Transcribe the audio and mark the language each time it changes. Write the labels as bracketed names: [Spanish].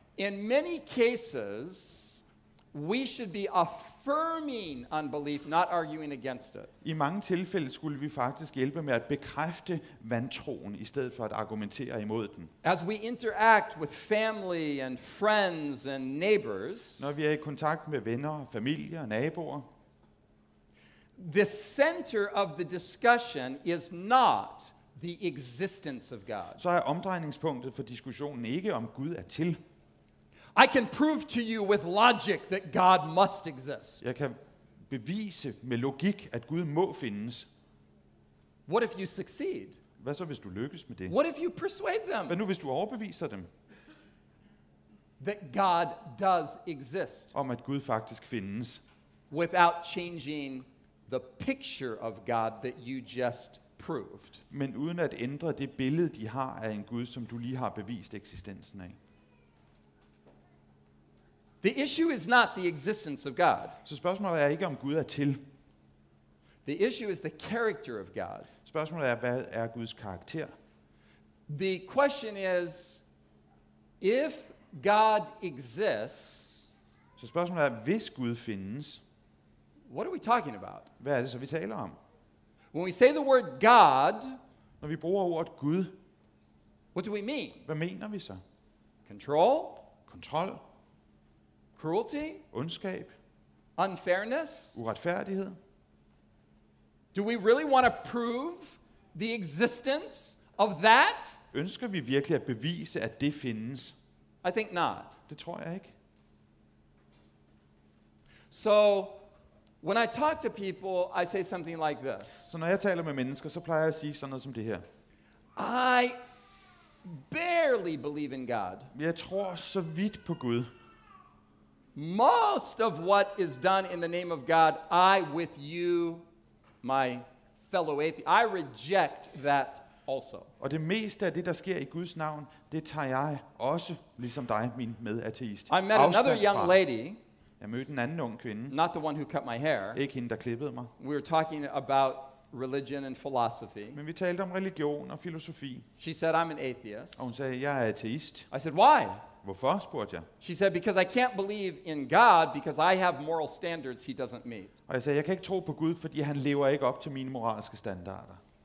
[English] In many cases, we should be affirming unbelief, not arguing against it. [Danish] I mange tilfælde skulle vi faktisk hjælpe med at bekræfte vantroen, i stedet for at argumentere imod den. [English] As we interact with family and friends and neighbors, [Danish] Når vi er i kontakt med venner, familie og naboer, [English] the center of the discussion is not the existence of God. [Danish] så er omdrejningspunktet for diskussionen ikke om Gud er til. [English] I can prove to you with logic that God must exist. [Danish] Jeg kan bevise med logik, at Gud må findes. [English] What if you succeed? [Danish] Hvad så, hvis du lykkes med det? [English] What if you persuade [Danish] Hvad [English] them [Danish] nu, hvis du overbeviser dem [English] that God does exist [Danish] om, at Gud faktisk findes, [English] without changing the picture of God that you just proved? [Danish] men uden at ændre det billede, de har af en Gud, som du lige har bevist eksistensen af? [English] The issue is not the existence of God. [Danish] Så spørgsmålet er ikke, om Gud er til. [English] The issue is the character of God. [Danish] Spørgsmålet er, hvad er Guds karakter? [English] The question is, if God exists, [Danish] Så spørgsmålet er, hvis Gud findes, [English] what are we talking about? [Danish] hvad er det så, vi taler om? [English] When we say the word God, [Danish] Når vi bruger ordet Gud, [English] what do we mean? [Danish] hvad mener vi så? [English] Control? [Danish] Kontrol, [English] Cruelty? [Danish] ondskab, [English] Unfairness? [Danish] uretfærdighed? [English] Do we really want to prove the existence of that? [Danish] Ønsker vi virkelig at bevise, at det findes? [English] I think not. [Danish] Det tror jeg ikke. [English] So, when I talk to people, I say something like this. [Danish] Så når jeg taler med mennesker, så plejer jeg at sige sådan noget som det her. [English] I barely believe in God. [Danish] Jeg tror så vidt på Gud. [English] Most of what is done in the name of God, I with you, my fellow atheist, I reject that also. [Danish] Og det meste af det, der sker i Guds navn, det tager jeg også, ligesom dig, min medateist, [English] I met [Danish] afstand [English] another young [Danish] fra. [English] lady, [Danish] Jeg mødte en anden ung kvinde, [English] not the one who cut my hair. [Danish] ikke hende, der klippede mig. [English] We were talking about religion and philosophy. [Danish] Men vi talte om religion og filosofi, [English] She said, I'm an atheist. [Danish] og hun sagde, jeg er ateist. [English] I said, why? [Danish] Hvorfor, spurgte jeg. [English] She said, because I can't believe in God because I have moral standards he doesn't meet. [Danish] Og jeg sagde, jeg kan ikke tro på Gud, fordi han lever ikke op til mine moralske standarder.